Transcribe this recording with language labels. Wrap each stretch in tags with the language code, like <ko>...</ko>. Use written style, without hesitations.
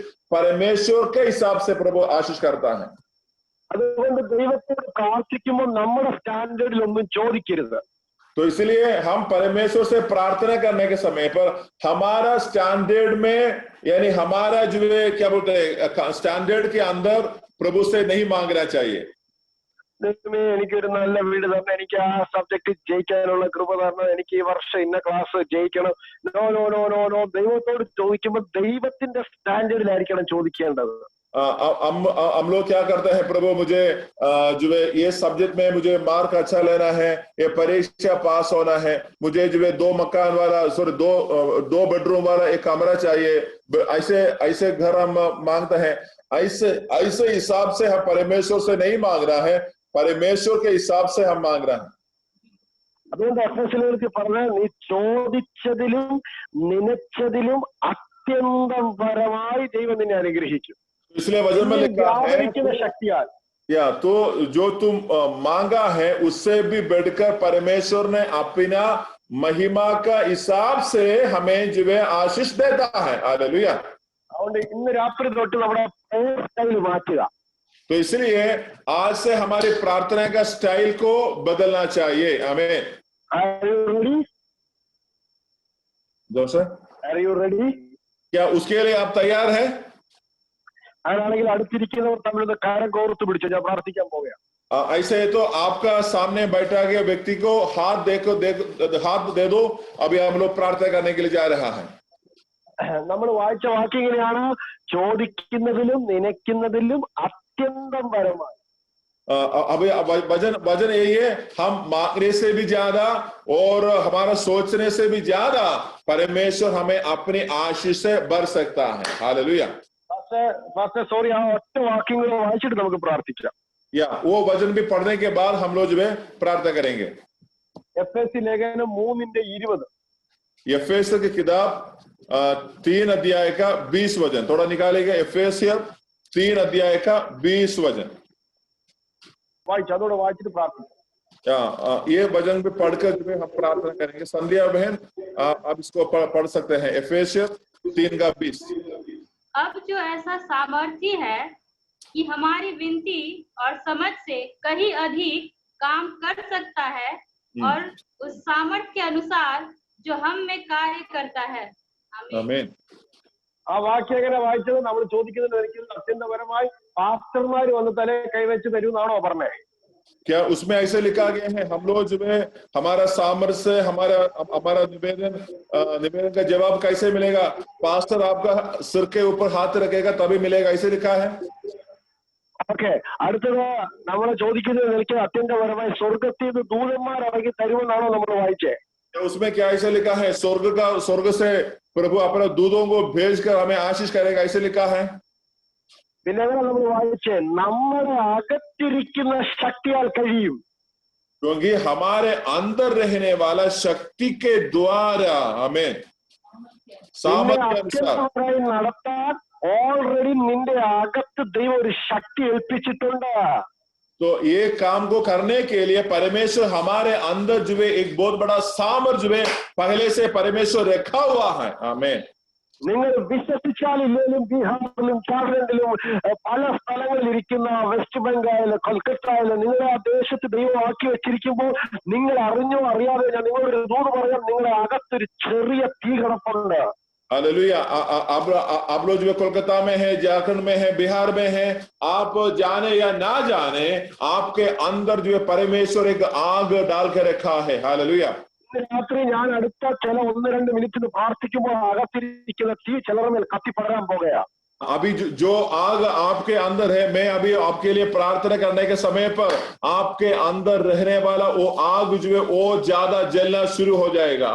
<hi>परमेश्वर के हिसाब से प्रभु आशीष करता है।</hi> <ml>അതുകൊണ്ട് ദൈവത്തോട് പ്രാർത്ഥിക്കുമ്പോൾ നമ്മുടെ സ്റ്റാൻഡേർഡിൽ ഒന്നും ചോദിക്കരുത്.</ml> <hi>तो इसलिए हम परमेश्वर से प्रार्थना करने के समय पर हमारा स्टैंडर्ड में यानी हमारा जो है क्या बोलते हैं स्टैंडर्ड के अंदर प्रभु से नहीं मांगना चाहिए।</hi> <ml>എനിക്കൊരു നല്ല വീട് തരണം, എനിക്ക് ആ സബ്ജക്ട് ജയിക്കാനുള്ള കൃപ തരണം, എനിക്ക് ഈ വർഷം ഇന്ന ക്ലാസ് ജയിക്കണം.</ml> <en>no no no no no</en> <ml>ദൈവത്തോട് ചോദിക്കുമ്പോൾ ദൈവത്തിന്റെ സ്റ്റാൻഡേർഡിലായിരിക്കണം ചോദിക്കേണ്ടത്.</ml> <hi>हम लोग क्या करते हैं, प्रभु मुझे जो है ये सब्जेक्ट में मुझे मार्क अच्छा लेना है, ये परीक्षा पास होना है, मुझे जो है 2 मकान वाला दो बेडरूम वाला एक कमरा चाहिए, ऐसे घर हम मांगते हैं। ऐसे हिसाब से हम परमेश्वर से नहीं मांग रहा है, परमेश्वर के हिसाब से हम मांग रहे हैं।</hi> <ml>അതുകൊണ്ട് എഫെസ്യർക്ക് പറഞ്ഞ നീ ചോദിച്ചതിലും നനച്ചതിലും അത്യന്തം പരമായി ദൈവം നിന്നെ അനുഗ്രഹിക്കും.</ml> <hi>इसलिए वचन में लिखा है</hi> <ml>शक्तियाल</ml> <hi>या तो जो तुम मांगा है उससे भी बढ़कर परमेश्वर ने अपना महिमा का हिसाब से हमें जो है आशीष देता है। हालेलुया।</hi> <ml>അതുകൊണ്ട് ഇന്ന് രാത്രി തൊട്ട് നമ്മുടെ പ്രേയർ സ്റ്റൈൽ മാറ്റുക.</ml> <hi>तो इसलिए आज से हमारी प्रार्थना का स्टाइल को बदलना चाहिए। आमीन।</hi> <en>Are you ready?</en> <hi>दोस्त,</hi> <en>Are you ready?</en> <hi>क्या उसके लिए आप तैयार हैं?</hi> <ml>അങ്ങനെയാണെങ്കിൽ അടുത്തിരിക്കുന്നവർ തമ്മിൽ കാരം കോർത്ത് പിടിച്ചു ഞാൻ പ്രാർത്ഥിക്കാൻ പോവുകയാണ്.</ml> <hi>ऐसे है तो आपका सामने बैठा गया व्यक्ति को हाथ हाथ दे दो। अभी हम लोग प्रार्थना करने के लिए जा रहा है।</hi> <ml>നമ്മൾ വായിച്ച വാക്യം ഇങ്ങനെയാണ്, ചോദിക്കുന്നതിലും നനയ്ക്കുന്നതിലും അത്യന്തം പരമായി.</ml> <hi>अभी वजन यही है, हम मांगने से भी ज्यादा और हमारा सोचने से भी ज्यादा परमेश्वर हमें अपनी आशीष से भर सकता है। हालेलुया।</hi> <ml>സോറി, ആ ഒറ്റ വാക്യങ്ങൾ വായിച്ചിട്ട് നമുക്ക് പ്രാർത്ഥിക്കാം.</ml> <hi>या वो वचन भी पढ़ने के बाद हम लोग जो है प्रार्थना करेंगे।</hi> <ml>എഫെസി ലേഖനം 3:20.</ml> <hi>एफेसर की किताब 3 अध्याय का 20 वचन थोड़ा निकालेगा। एफेसियर 3 अध्याय का 20 वचन</hi> <ml>വായിച്ചു, അതോടെ വായിച്ചിട്ട് പ്രാർത്ഥിക്കാം.</ml> <hi>ये वचन भी पढ़कर जो है हम प्रार्थना करेंगे। संध्या बहन आप इसको पढ़ सकते हैं। एफेसियर 3:20। अब जो ऐसा सामर्थ्य है कि हमारी विनती और समझ से कहीं अधिक काम कर सकता है और उस सामर्थ्य के अनुसार जो हम में कार्य करता है। आमीन।</hi> <ml>ആ വാക്യം എങ്ങനെ വായിച്ചത്? നമ്മൾ ചോദിക്കുന്നത് ഒരിക്കലും അത്യന്തപരമായി പാസ്റ്റർമാര് വന്ന് തലേ കൈവച്ച് തരുമെന്നാണോ പറഞ്ഞേ?</ml> <hi>क्या उसमें ऐसे लिखा गया है हम लोग जो है हमारा सामर्थ्य से हमारा निवेदन का जवाब कैसे मिलेगा? पास्टर आपका सिर के ऊपर हाथ रखेगा तभी मिलेगा, ऐसे लिखा है।</hi> <ml>ഓക്കെ, അടുത്തത് നമ്മൾ ചോദിക്കുന്നത് എനിക്ക് അത്യന്തപരമായി സ്വർഗത്തിൽ നിന്ന് ദൂതന്മാർ ഇറങ്ങി തരുമെന്നാണോ നമ്മൾ വായിച്ചേ?</ml> <hi>उसमें क्या ऐसे लिखा है? स्वर्ग से प्रभु अपने दूतों को भेजकर हमें आशीष करेगा, ऐसे लिखा है।</hi> <ml>പിന്നെ എങ്ങനെ നമ്മൾ വായിച്ചേ, നമ്മുടെ അകത്തിരിക്കുന്ന ശക്തിയാൽ കഴിയും.</ml> <hi>क्योंकि हमारे अंदर रहने वाला शक्ति के द्वारा हमें सामर्थ्य अनुसार</hi> <ml>നടത്താൻ ഓൾറെഡി നിന്റെ അകത്ത് ദൈവം ഒരു ശക്തി ഏൽപ്പിച്ചിട്ടുണ്ട്.</ml> <hi>तो ये काम को करने के लिए परमेश्वर हमारे अंदर जो है एक बहुत बड़ा सामर्थ्य जो है पहले से परमेश्वर रखा हुआ है. आमीन.</hi> <ml>നിങ്ങൾ വിശ്വസിച്ചാലില്ലേലും ബീഹാറിലും ജാർഖണ്ഡിലും പല സ്ഥലങ്ങളിൽ ഇരിക്കുന്ന വെസ്റ്റ് ബംഗാളില് കൊൽക്കത്തയില് നിങ്ങളെ ആ ദേശത്ത് ദൈവം ആക്കി വെച്ചിരിക്കുമ്പോൾ നിങ്ങൾ അറിഞ്ഞോ അറിയാതെ ഞാൻ നിങ്ങളൊരു ദൂത് പറയാം, നിങ്ങളുടെ അകത്തൊരു ചെറിയ തീ കിടപ്പുണ്ട്.</ml> <hi>हालेलुया. आप लोग जो कोलकाता में है, झारखंड में है, बिहार में है, आप जाने या ना जाने आपके अंदर जो है परमेश्वर एक आग डाल के रखा है. हालेलुया.</hi> <ml>രാത്രി ഞാൻ അടുത്ത ചില 1-2 മിനിറ്റിന് പ്രാർത്ഥിക്കുമ്പോൾ അകത്തിരിക്കുന്ന തീ ചിലരുടെ മേൽ കത്തിപ്പടരാൻ പോകുകയാ.</ml> <hi>अभी जो आग आपके अंदर है, मैं अभी आपके लिए प्रार्थना करने के समय पर आपके अंदर रहने वाला वो आग जो है वो ज्यादा जलना शुरू हो जाएगा.</hi>